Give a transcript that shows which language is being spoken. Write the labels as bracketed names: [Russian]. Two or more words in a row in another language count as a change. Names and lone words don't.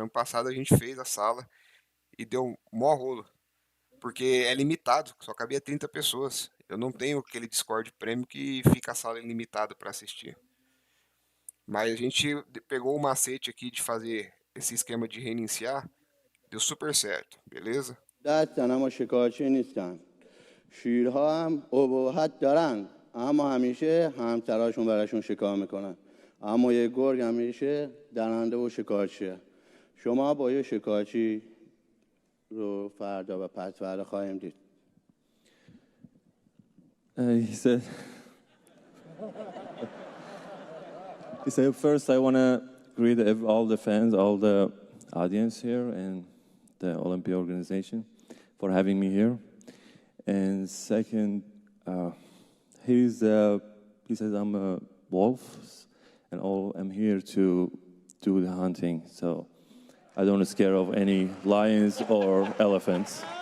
[Portuguese] Ano passado a gente fez a sala e deu mó rolo. Porque é limitado, só cabia 30 pessoas. Eu não tenho aquele Discord Premium que fica a sala ilimitada para assistir. Mas a gente pegou o macete aqui de fazer esse esquema de reiniciar. Deu super certo, beleza? [Persian] اما شکارچی نیستن. شیرها هم ابهت دارن، اما همیشه همسراشون براشون شکار میکنن. اما یه گرگ همیشه درنده و شکارچیه. شما با یه شکارچی رو فردا و پس فردا خواهیم دید. [English] He said, first I want to greet all the fans, all the audience here, and the Olympia organization for having me here. And second, he says I'm a wolf, and I'm here to do the hunting, so I don't scare of any lions or elephants.